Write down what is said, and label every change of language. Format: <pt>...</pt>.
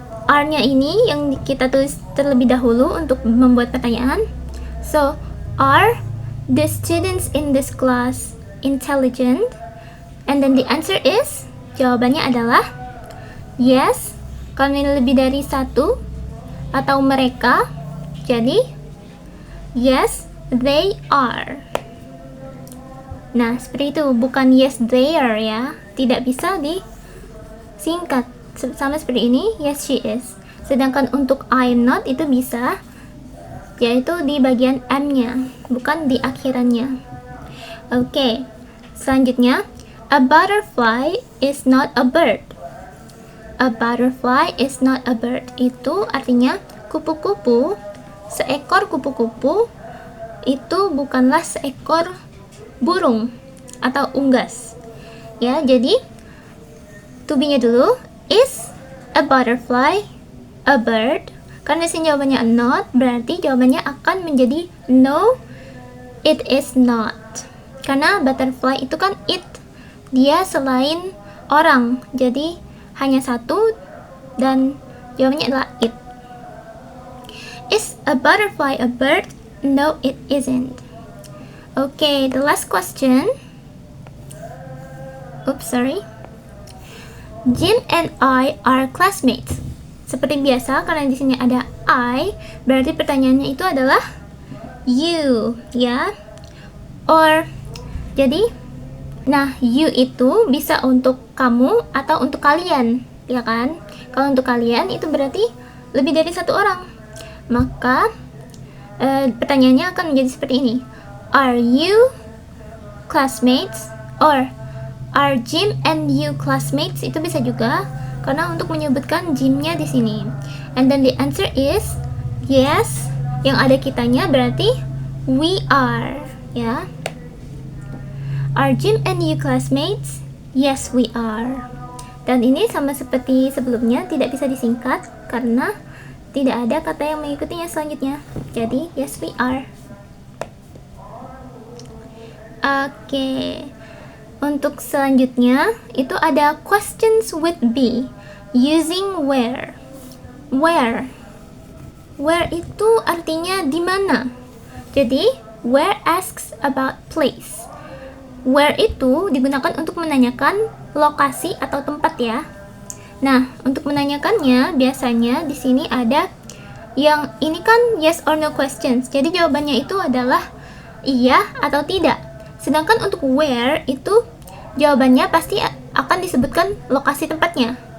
<id>R-nya ini yang kita tulis terlebih dahulu untuk membuat pertanyaan.</id> <en>So, are the students in this class intelligent? And then the answer is,</en> <id>jawabannya adalah yes, kalau ini lebih dari satu atau mereka, jadi</id> <en>yes, they are.</en> <id>Nah, seperti itu, bukan</id> <en>yes, they are</en> <id>ya. Tidak bisa disingkat sama seperti ini,</id> <en>yes, she is.</en> <id>Sedangkan untuk I'm not itu bisa, yaitu di bagian M-nya, bukan di akhirannya. Oke, selanjutnya,</id> <en>a butterfly is not a bird. A butterfly is not a bird.</en> <id>Itu artinya kupu-kupu, seekor kupu-kupu itu bukanlah seekor burung atau unggas. Ya, jadi to be-nya dulu,</id> <en>is a butterfly a bird?</en> <id>Karena sini jawabannya not, berarti jawabannya akan menjadi no, it is not. Karena butterfly itu kan it, dia selain orang, jadi hanya satu dan jawabannya adalah it.</id> <en>Is a butterfly a bird? No, it isn't. Okay, the last question. Oops, sorry. Jim and I are classmates.</en> <id>Seperti biasa, karena di sini ada I, berarti pertanyaannya itu adalah you, ya. Or, jadi, nah, you itu bisa untuk kamu atau untuk kalian, ya kan? Kalau untuk kalian itu berarti lebih dari satu orang. Maka, pertanyaannya akan menjadi seperti ini.</id> <en>Are you classmates? Or, are Jim and you classmates?</en> <id>Itu bisa juga, karena untuk menyebutkan Jim-nya di sini.</id> <en>And then the answer is yes.</en> <id>Yang ada kitanya berarti</id> <en>we are, ya. Are Jim and you classmates? Yes, we are.</en> <id>Dan ini sama seperti sebelumnya, tidak bisa disingkat karena tidak ada kata yang mengikutinya selanjutnya.</id> <en>Jadi, yes, we are.</en> <id>Oke. Untuk selanjutnya, itu ada questions with be using where. Where. Where itu artinya di mana.</id> <en>Jadi, where asks about place.</en> <id>Where itu digunakan untuk menanyakan lokasi atau tempat ya. Nah, untuk menanyakannya biasanya di sini ada yang ini kan yes or no questions. Jadi jawabannya itu adalah iya atau tidak. Sedangkan untuk where itu jawabannya pasti akan disebutkan lokasi tempatnya.</id>